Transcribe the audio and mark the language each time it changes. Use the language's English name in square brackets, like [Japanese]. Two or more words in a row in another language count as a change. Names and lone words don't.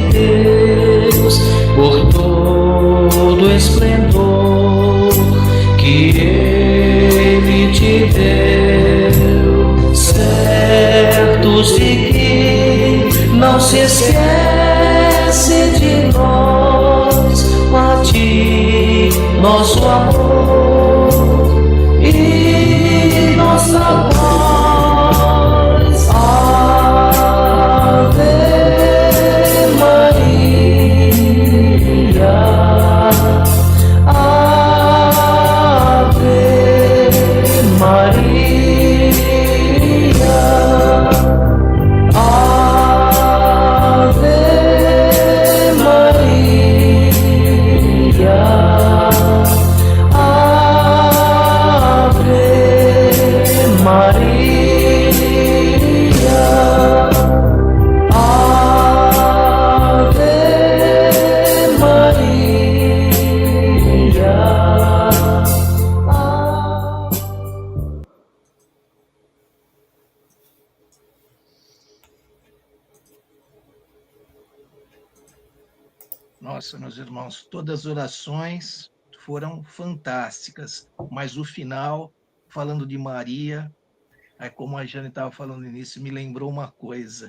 [Portuguese] Deus por todo o esplendor que Ele te deu, certos de que não se esquece de nós, a ti, nosso amor e nossa voz. Ave Maria, Ave Maria, Ave Maria, Ave Maria, Ave Maria. Nossa, meus irmãos, todas as orações foram fantásticas, mas o final, falando de Maria, aí como a Jane estava falando no início, me lembrou uma coisa.